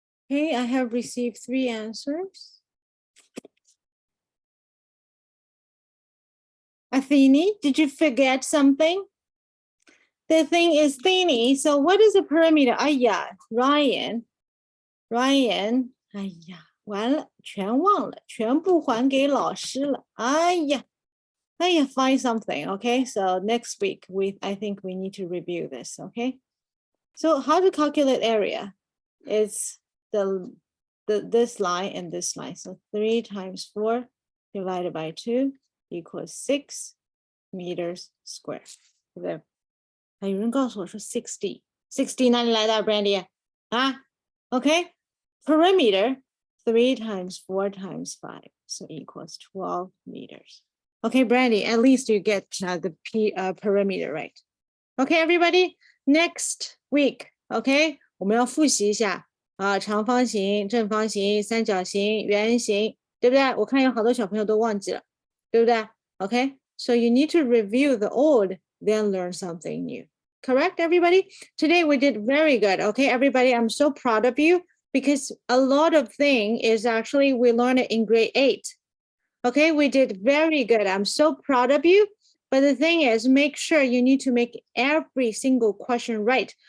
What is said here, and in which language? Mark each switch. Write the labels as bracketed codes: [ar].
[en] Okay, I have received 3 answers. Athene, did you forget something? The thing is thinny, so what is the perimeter? [zh] 哎呀 Ryan, 哎呀完了全忘了全部还给老师了哎呀 [en] find something. Okay, so next week I think we need to review this. Okay, so how to calculate area? It's this line and this line. So 3 times 4 divided by 2 equals 6 meters squared. There. [zh] 还有人告诉我说 60 哪里来的 Brandy 啊 [en] Okay, perimeter 3 times 4 times 5 so equals 12 meters. Okay, Brandy, at least you get the perimeter right. Okay, everybody, next week, okay, [zh] 我们要复习一下长方形、正方形、三角形、圆形，对不对？我看有好多小朋友都忘记了，对不对？ [en] Okay, so you need to review the old, then learn something new. Correct, everybody? Today we did very good. Okay, everybody, I'm so proud of you because a lot of thing is actually we learned it in grade 8. Okay, we did very good. I'm so proud of you. But the thing is, make sure you need to make every single question right.